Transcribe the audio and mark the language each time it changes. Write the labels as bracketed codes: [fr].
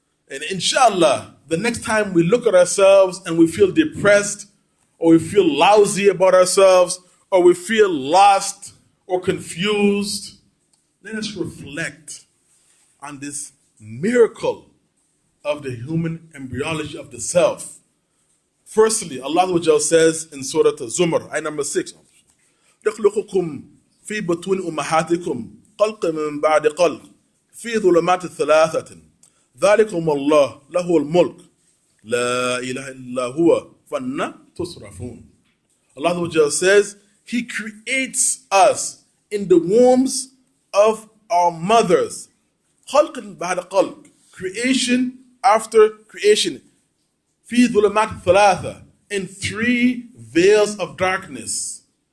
[en] And inshallah, the next time we look at ourselves and we feel depressed, or we feel lousy about ourselves, or we feel lost or confused, let us reflect on this miracle of the human embryology of the self. Firstly, Allah says in Surah Al-Zumar, ayah number 6, [ar] يَخْلُقُكُمْ فِي بُطُونِ أُمَّهَاتِكُمْ خَلْقًا مِّن بَعْدِ خَلْقٍ فِي ظُلُمَاتٍ ثَلَاثَةٍ ذَلِكُمُ اللَّهُ لَهُ الْمُلْكُ لَا إِلَهَ إِلَّا هُوَ فَأَنَّىٰ تُصْرَفُونَ. [en] Allah says, He creates us in the wombs of our mothers. [ar] خَلْقٍ بَعْدَ خَلْقٍ. [en] Creation after creation. [ar] فِي ظُلُمَاتٍ ثَلَاثَةٍ. [en] In 3 veils of darkness.